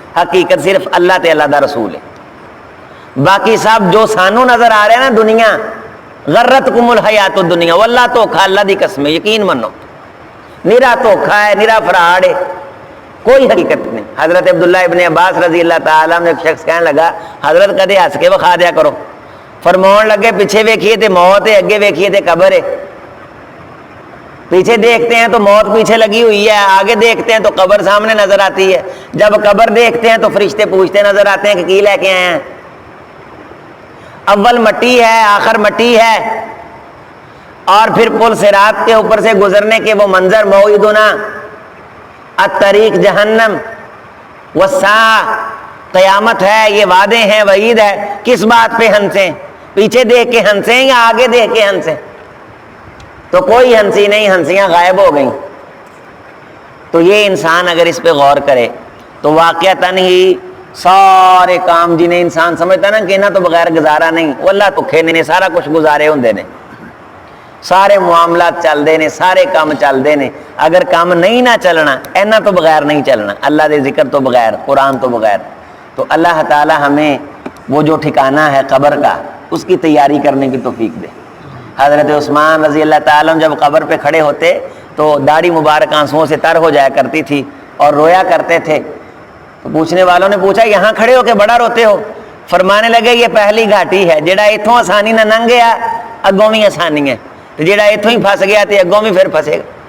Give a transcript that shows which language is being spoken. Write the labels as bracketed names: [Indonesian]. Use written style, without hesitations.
[Punjabi] حقیقت صرف اللہ تے اللہ دا رسول ہے. باقی سب جو سانو نظر آ رہا ہے نا دنیا، [Arabic] غرتکم الحیات الدنیا، [Punjabi] واللہ دھوکھا، اللہ دی قسم، یقین منو نرا دھوکھا ہے، نرا فراڈ ہے، کوئی حقیقت نہیں. [Urdu] حضرت عبداللہ ابن عباس رضی اللہ تعالیٰ عنہ ایک شخص کہنے لگا حضرت [Punjabi] کدے ہنس کے وکھا دیا کرو. فرمان لگے پیچھے ویکھیے تے موت ہے، اگے ویکھیے تے قبر ہے. [Urdu] پیچھے دیکھتے ہیں تو موت پیچھے لگی ہوئی ہے، آگے دیکھتے ہیں تو قبر سامنے نظر آتی ہے. جب قبر دیکھتے ہیں تو فرشتے پوچھتے نظر آتے ہیں کہ کی لے کے آئے ہیں. اول مٹی ہے، آخر مٹی ہے، اور پھر پل صراط کے اوپر سے گزرنے کے وہ منظر، [Arabic] موعدنا الطریق جہنم والساعہ، [Urdu] قیامت ہے، یہ وعدے ہیں، وعید ہے. کس بات پہ ہنسیں؟ پیچھے دیکھ کے ہنسیں یا آگے دیکھ کے ہنسیں؟ تو کوئی ہنسی نہیں، ہنسیاں غائب ہو گئیں. [Punjabi] تو یہ انسان اگر اس پہ غور کرے تو واقعتاً ہی سارے کام جنہیں انسان سمجھتا نا کہ انہاں تو بغیر گزارا نہیں، وہ اللہ تو کھینے نے سارا کچھ گزارے ہوندے نے، سارے معاملات چل دے نے، سارے کام چل دے نے. اگر کام نہیں نہ چلنا اینا تو بغیر نہیں چلنا، اللہ دے ذکر تو بغیر، قرآن تو بغیر. [Urdu] تو اللہ تعالی ہمیں وہ جو ٹھکانہ ہے قبر کا اس کی تیاری کرنے کی توفیق دے. حضرت عثمان رضی اللہ تعالیٰ عنہ جب قبر پہ کھڑے ہوتے تو داڑھی مبارک آنسوؤں سے تر ہو جایا کرتی تھی اور رویا کرتے تھے. تو پوچھنے والوں نے پوچھا یہاں کھڑے ہو کے بڑا روتے ہو؟ فرمانے لگے یہ پہلی گھاٹی ہے، [Punjabi] جڑا اتھوں آسانی نہ لنگ گیا اگوں بھی آسانی ہے، تو جڑا اتھوں ہی پھنس گیا تو اگوں بھی پھر پھنسے گا.